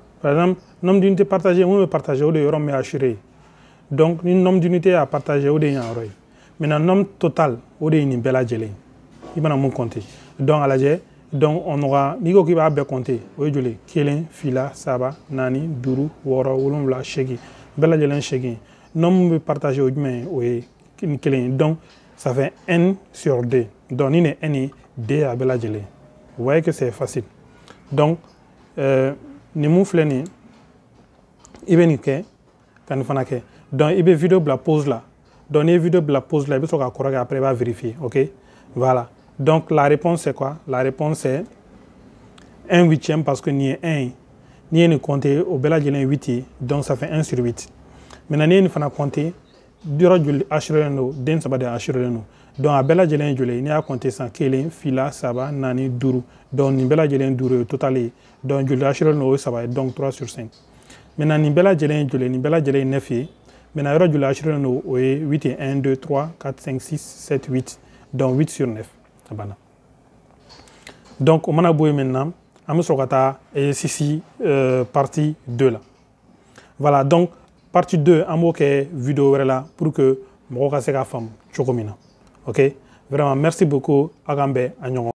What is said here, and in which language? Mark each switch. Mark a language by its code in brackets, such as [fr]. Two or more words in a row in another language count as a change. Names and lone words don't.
[fr] Par exemple nombre d'unité partagé [bm] mun bɛ partager o de yɔrɔ min bɛ [fr] assuré donc [bm] ni [fr] nombre d'unité à partager [bm] o de ye yan yɔrɔ ye [fr] maintenant nombre total [bm] o de ye nin bɛɛ lajɛlen i bɛna mun [fr] compter donc [bm] a lajɛ [fr] donc on aura [bm] n'i ko k'i b'a bɛɛ compter o ye joli 1 2 3 4 5 6 7 8 9 bɛɛ lajɛlen 8 nombre bɛ partager o jumɛn o ye ni kelen ye [fr] donc ça fait n sur 2 donc [bm] ni nin n ye d a bɛɛ lajɛlen [fr] vous voyez que c'est facile donc [bm] ni mun filɛ nin i bɛ nin kɛ ka nin fana kɛ donc i bɛ vidéo bila pause la donc n'i ye vidéo bila pause la i bɛ sɔrɔ k'a kɔrɔkɛ après i b'a [fr] vérifier ok voilà donc la réponse c'est quoi la réponse c'est 1/8 parce que [bm] nin ye 1 ye n'i ye nin compter o bɛɛ lajɛlen ye 8 ye [fr] donc ça fait 1 sur 8 maintenant [bm] n'i ye nin fana compter yɔrɔ joli assuré don den saba de assuré don donc a bɛɛ lajɛlen ye joli ye n'i y'a compter sisan 1 2 3 4 5 donc nin bɛɛ lajɛlen ye 5 ye total ye donc joli assuré don o ye 3 ye [fr] donc 3 sur 5 maintenant [bm] nin bɛɛ lajɛlen ye joli ye nin bɛɛ lajɛlen ye 9 ye maintenant yɔrɔ joli assuré don o ye 8 ye 1 2 3 4 5 6 7 8 [fr] donc 8 sur 9 [bm] a banna donc o mana bɔ yen maintenant an bɛ sɔrɔ ka taa [fr] exercice partie 2 [bm] la [fr] voilà donc partie 2 [bm] an b'o kɛ vidéo wɛrɛ la [fr] pour que [bm] mɔgɔw ka se k'a faamu cogo min na [fr] ok vraiment merci beaucoup [bm] a k'an bɛn a ɲɔgɔn